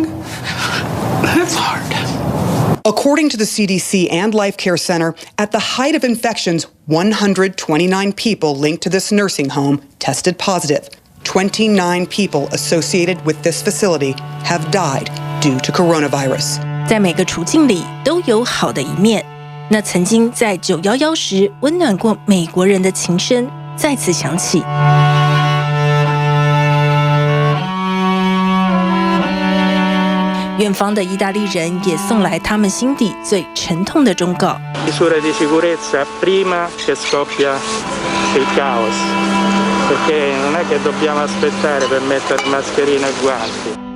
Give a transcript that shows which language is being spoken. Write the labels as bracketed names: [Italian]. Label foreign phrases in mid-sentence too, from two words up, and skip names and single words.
[English] It's hard. According to the CDC and Life Care Center, at the height of infections, 129 people linked to this nursing home tested positive. 29 people associated with this facility have died due to coronavirus. [Chinese] 在每个处境里都有好的一面。那曾经在911时温暖过美国人的琴声再次响起。远方的意大利人也送来他们心底最沉痛的忠告。 [Italian] Misure di sicurezza prima che scoppia il caos. Per perché non è che dobbiamo aspettare per mettere mascherine e guanti.